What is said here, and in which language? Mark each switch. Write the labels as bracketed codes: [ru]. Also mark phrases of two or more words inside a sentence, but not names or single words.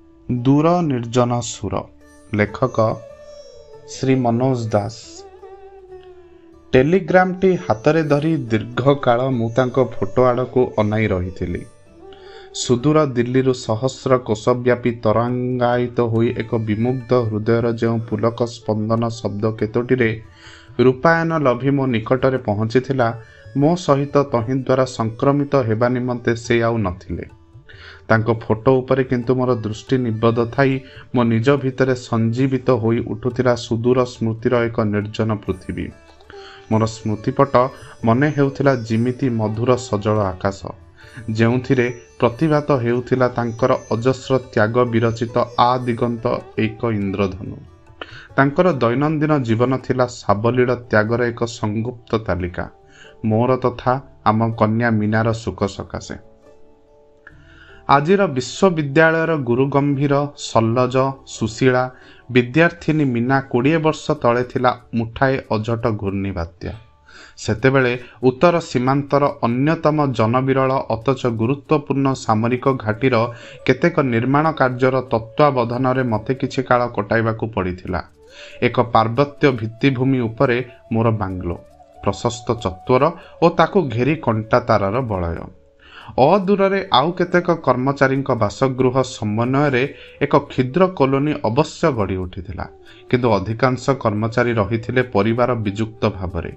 [or] ଦୂର ନିର୍ଜନ ସୁର। ଲେଖକ ଶ୍ରୀ ମନୋଜ ଦାସ। ଟେଲିଗ୍ରାମଟି ହାତରେ ଧରି ଦୀର୍ଘ କାଳ ମୁ ତାଙ୍କ ଫଟୋ ଆଡ଼କୁ ଅନାଇ ରହି। ସୁଦୂର ଦିଲ୍ଲୀ ସହସ୍ର କୋଶବ୍ୟାପୀ ତରଙ୍ଗାୟିତ ହୋଇ ଏକ ବିମୁଗ୍ଧ ହୃଦୟର ଯେଉଁ ପୁଲକ ସ୍ପନ୍ଦନ ଶବ୍ଦ କେତୋଟି ରୂପାୟନ ଲଭି ମୋ ନିକଟରେ ପହଞ୍ଚିଥିଲା, ମୋ ସହିତ ତହିଁ ଦ୍ୱାରା ସଂକ୍ରମିତ ହେବା ନିମନ୍ତେ ସେ ଆଉ ନଥିଲେ। ତାଙ୍କ ଫଟୋ ଉପରେ କିନ୍ତୁ ମୋର ଦୃଷ୍ଟି ନିବଦ୍ଧ ଥାଇ ମୋ ନିଜ ଭିତରେ ସଞ୍ଜୀବିତ ହୋଇ ଉଠୁଥିଲା ସୁଦୂର ସ୍ମୃତିର ଏକ ନିର୍ଜନ ପୃଥିବୀ। ମୋର ସ୍ମୃତିପଟ ମନେ ହେଉଥିଲା ଯେମିତି ମଧୁର ସଜଳ ଆକାଶ, ଯେଉଁଥିରେ ପ୍ରତିଭାତ ହେଉଥିଲା ତାଙ୍କର ଅଜସ୍ର ତ୍ୟାଗ ବିରଚିତ ଆଦିଗନ୍ତ ଏକ ଇନ୍ଦ୍ରଧନୁ। ତାଙ୍କର ଦୈନନ୍ଦିନ ଜୀବନ ଥିଲା ସାବଲୀଳ ତ୍ୟାଗର ଏକ ସଂଗୁପ୍ତ ତାଲିକା, ମୋର ତଥା ଆମ କନ୍ୟା ମୀନାର ସୁଖ ସକାଶେ। ଆଜିର ବିଶ୍ୱବିଦ୍ୟାଳୟର ଗୁରୁ ଗମ୍ଭୀର ସଲଜ୍ଜ ସୁଶୀଳା ବିଦ୍ୟାର୍ଥିନୀ ମୀନା 20 ବର୍ଷ ତଳେ ଥିଲା ମୁଠାଏ ଅଜଟ ଘୂର୍ଣ୍ଣି ବାତ୍ୟା। ସେତେବେଳେ ଉତ୍ତର ସୀମାନ୍ତର ଅନ୍ୟତମ ଜନବିରଳ ଅଥଚ ଗୁରୁତ୍ୱପୂର୍ଣ୍ଣ ସାମରିକ ଘାଟିର କେତେକ ନିର୍ମାଣ କାର୍ଯ୍ୟର ତତ୍ତ୍ୱାବଧାନ ମତେ କିଛି କାଳ କଟାଇବାକୁ ପଡ଼ିଥିଲା। ଏକ ପାର୍ବତ୍ୟ ଭିତ୍ତିଭୂମି ଉପରେ ମୋର ବଙ୍ଗଳା, ପ୍ରଶସ୍ତ ଚତ୍ୱର ଓ ତାକୁ ଘେରି କଣ୍ଟା ତାରର ବଳୟ। ଅଦୂରେ ଆଉ କେତେକ କର୍ମଚାରୀ ବାସଗୃହ ସମନ୍ୱୟ ଏକ କ୍ଷୁଦ୍ର କଲୋନୀ ଅବଶ୍ୟ ଗଢ଼ି ଉଠିଥିଲା, କିନ୍ତୁ ଅଧିକାଂଶ କର୍ମଚାରୀ ରହିଥିଲେ ପରିବାର ବିଯୁକ୍ତ ଭାବରେ।